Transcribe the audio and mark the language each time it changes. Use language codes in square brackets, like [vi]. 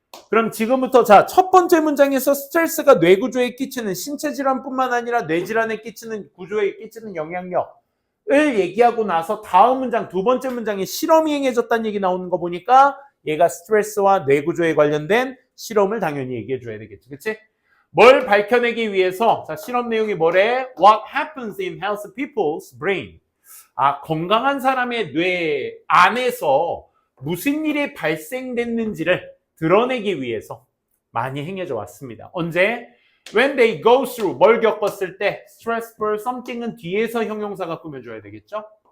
[ko] 그럼 지금부터 자, 첫 번째 문장에서 스트레스가 뇌구조에 끼치는 신체 질환뿐만 아니라 뇌질환에 끼치는 구조에 끼치는 영향력을 얘기하고 나서 다음 문장, 두 번째 문장에 실험이 행해졌다는 얘기 나오는 거 보니까 얘가 스트레스와 뇌구조에 관련된 실험을 당연히 얘기해 줘야 되겠지. 그치? 뭘 밝혀내기 위해서, 자, 실험 내용이 뭐래? [en] What happens in healthy people's brain? [ko] 건강한 사람의 뇌 안에서 무슨 일이 발생됐는지를 드러내기 위해서 많이 행해져 왔습니다. 언제? [en] When they go through, [ko] 뭘 겪었을 때, [en] stressful something [ko] 은 뒤에서 형용사가 꾸며줘야 되겠죠?